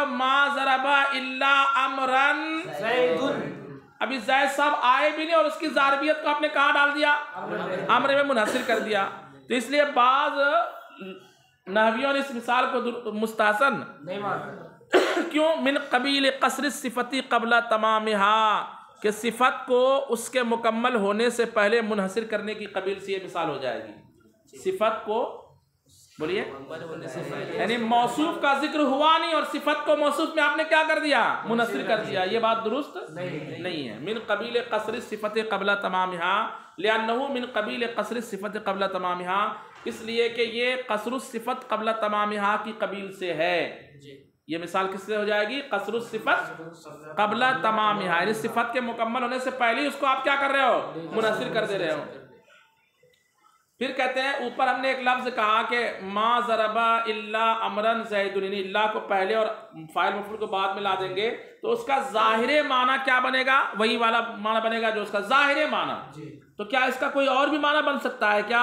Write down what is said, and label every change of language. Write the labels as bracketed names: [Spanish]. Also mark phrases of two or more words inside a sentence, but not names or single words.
[Arabic] ما ضرب الا امرا زید، [Urdu] ابھی زید صاحب آئے بھی نہیں اور اس کی ضاربیت کو آپ نے کہاں ڈال دیا؟ امر میں منحصر کر دیا۔ تو اس لیے بعض نحویوں نے اس مثال کو مستحسن نہیں مانا۔ [Arabic] کیوں؟ من قبیل قصر الصفت قبل تمامها، [Urdu] کہ صفت کو اس کے مکمل ہونے سے پہلے منحصر کرنے کی قبیل سے یہ مثال ہو جائے گی۔ صفت کو بولیے، یعنی موصوف کا ذکر ہوا نہیں اور صفت کو موصوف میں آپ نے کیا کر دیا؟ منحصر کر دیا، یہ بات درست نہیں ہے۔ [Arabic] من قبیل قصر الصفت قبل تمامها، لأنه من قبیل قصر الصفت قبل تمامها، [Urdu] اس لیے کہ یہ [Arabic] قصر الصفت قبل تمامها [Urdu] کی قبیل سے ہے۔ یہ مثال کس سے ہو جائے گی؟ [Arabic] قصر الصفت قبل تمامها، [Urdu] یعنی صفت کے مکمل ہونے سے پہلے اس کو آپ کیا کر رہے ہو؟ منحصر کر دے رہے ہو۔ پھر کہتے ہیں اوپر ہم نے ایک لفظ کہا کہ [Arabic] ما ضرب الا امرا زید، [Urdu] یعنی اللہ کو پہلے اور فاعل مفعول کو بعد میں لا دیں گے تو اس کا ظاہر معنی کیا بنے گا؟ وہی والا معنی بنے گا جو اس کا ظاہر معنی۔ تو کیا اس کا کوئی اور بھی معنی بن سکتا ہے کیا؟